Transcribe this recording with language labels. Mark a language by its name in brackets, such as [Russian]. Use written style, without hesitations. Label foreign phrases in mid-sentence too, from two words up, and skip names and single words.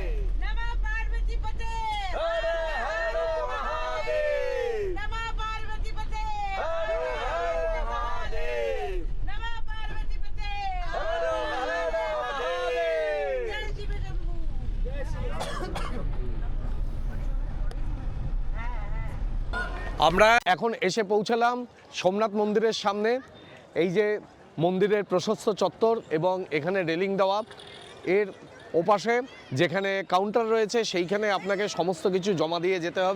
[Sanskrit] नमः पार्वती पते, हर हर महादेव, नमः पार्वती पते, हर हर महादेव, नमः पार्वती पते, हर हर महादेव। जय शिव शंभू। [Bangla] আমরা এখন এসে পৌঁছালাম সোমনাথ মন্দিরের সামনে। এই যে মন্দিরের প্রশস্ত চত্বর, এবং এখানে রেলিং দেওয়া, এর ওপাশে যেখানে কাউন্টার রয়েছে সেইখানে আপনাকে সমস্ত কিছু জমা দিয়ে যেতে হবে।